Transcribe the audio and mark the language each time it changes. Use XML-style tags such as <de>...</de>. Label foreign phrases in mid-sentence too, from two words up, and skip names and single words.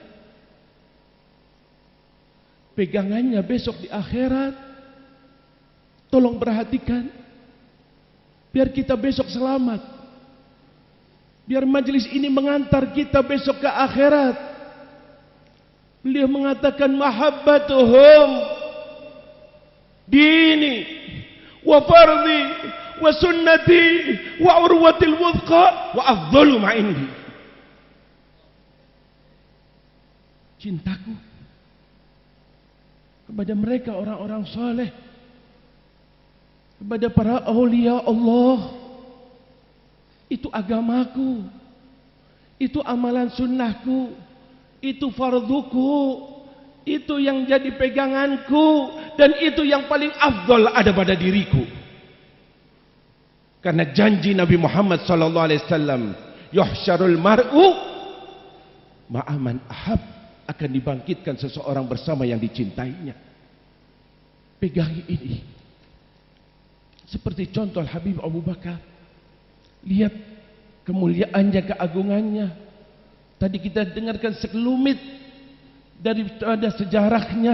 <id>Pegangannya besok di akhirat. Tolong perhatikan. Biar kita besok selamat. Biar majelis ini mengantar kita besok ke akhirat. Beliau mengatakan</id> <ar>محبتهم ديني وفرضي وسنتي وعروة الوثقى وأفضل ما عندي.</ar> <id>Cintaku kepada mereka orang-orang saleh, kepada para aulia Allah, itu agamaku, itu amalan sunnahku, itu farduku, itu yang jadi peganganku, dan itu yang paling afdal ada pada diriku. Karena janji Nabi Muhammad</id> <ar>صلى الله عليه وسلم, يحشر المرء مع من أحب,</ar> <id>akan dibangkitkan seseorang bersama yang dicintainya. Pegangi ini. Seperti contoh Habib Abu Bakar. Lihat kemuliaannya, keagungannya. Tadi kita dengarkan sekelumit daripada sejarahnya.</id>